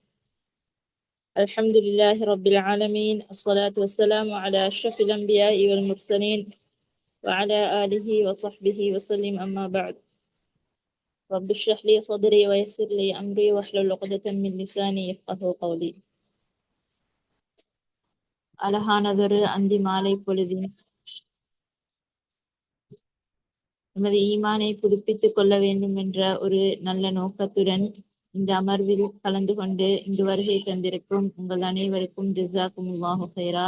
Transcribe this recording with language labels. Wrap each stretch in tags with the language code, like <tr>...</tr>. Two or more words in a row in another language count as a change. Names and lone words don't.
<ar>الحمد لله رب العالمين، الصلاة والسلام على أشرف الأنبياء والمرسلين وعلى آله وصحبه وسلم. أما بعد، رب اشرح لي صدري ويسر لي أمري واحلل عقدة من لساني يفقهوا قولي.</ar> <ta>அழகானதொரு அந்தி மாலை பொழுதின் நமது ஈமானை புதுப்பித்துக் கொள்ள வேண்டும் என்ற ஒரு நல்ல நோக்கத்துடன் இந்த அமர்வில் கலந்து கொண்டு இங்கு வருகை தந்திருக்கும் உங்கள் அனைவருக்கும்</ta> <ar>جزاكم الله خيرا.</ar>